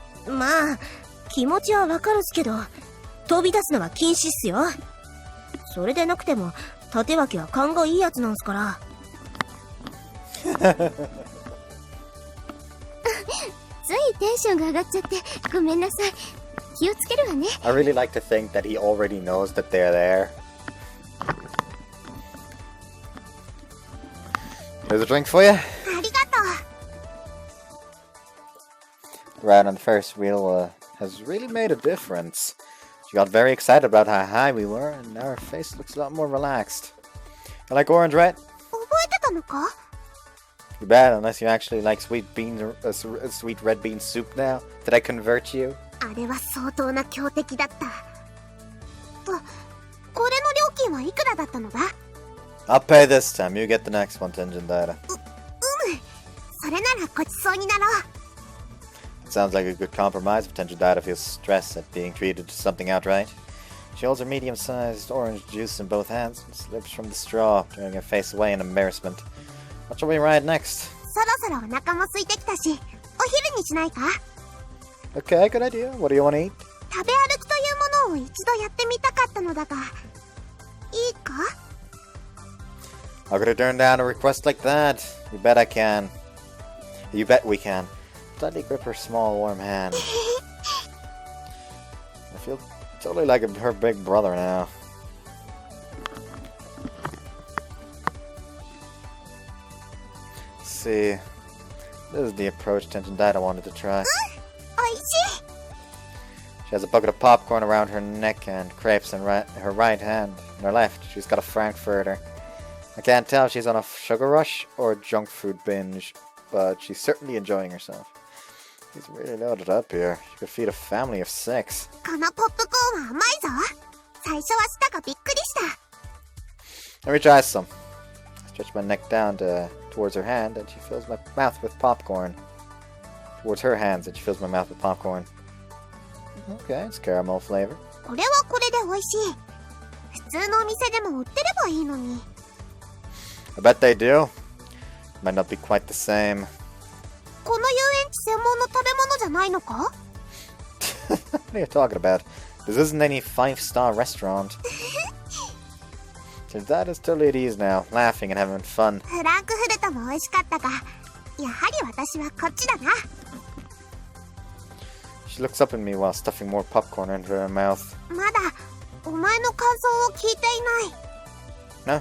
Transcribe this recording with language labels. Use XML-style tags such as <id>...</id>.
<ja>まあ気持ちはわかるっすけど、飛び出すのは禁止っすよ。それでなくても立脇は勘がいいやつなんすから。ついテンションが上がっちゃってごめんなさい。気をつけるわね。</ja> <en>I really like to think that he already knows that they're there. Here's a drink for you.</en> <ja>ありがとう。</ja> <en>Right on the first wheel has really made a difference. She got very excited about how high we were, and now her face looks a lot more relaxed. You like orange, right?</en> <ja>覚えてたのか？</ja> <en>You bet, unless you actually like sweet red bean soup now. Did I convert you?</en> <ja>あれは相当な強敵だった。これの料金はいくらだったのだ？</ja> <en>I'll pay this time. You get the next one, Tenjin Data.</en> <ja>それならごちそうになろう。</ja> <en>It sounds like a good compromise if Tenjin Data feels stressed at being treated to something outright. She holds her medium-sized orange juice in both hands and slips from the straw, turning her face away in embarrassment. What shall we ride next?</en> <ja>そろそろお腹も空いてきたし、お昼にしないか？</ja> <en>Okay, good idea. What do you want to eat?</en> <ja>食べ歩きというものを一度やってみたかったのだが、いいか？</ja> <en>How could I turn down a request like that? You bet I can. You bet we can. Slightly grip her small, warm hand. I feel totally like her big brother now. Let's see. This is the approach Tenjin Data wanted to try.</en> <ja>おいしい。</ja> <en>She has a bucket of popcorn around her neck and crepes in her right hand. In her left, she's got a frankfurter. I can't tell if she's on a sugar rush or a junk food binge, but she's certainly enjoying herself. She's really loaded up here. She could feed a family of 6.</en> <ja>このポップコーンは甘いぞ。最初は舌がびっくりした。</ja> <en>Let me try some. I stretch my neck down towards her hand, and she fills my mouth with popcorn. Towards her hands, and she fills my mouth with popcorn. Okay, it's caramel flavor.</en> <ja>これはこれで美味しい。普通のお店でも売ってればいいのに。</ja> <en>I bet they do. Might not be quite the same.</en> <ja>この遊園地専門の食べ物じゃないのか？</ja> <en>What are you talking about? This isn't any 5-star restaurant. So that is totally at ease now, laughing and having fun.</en> <ja>フランクフルトも美味しかったが、やはり私はこっちだな。</ja> <en>She looks up at me while stuffing more popcorn into her mouth.</en> <ja>まだお前の感想を聞いていない。</ja>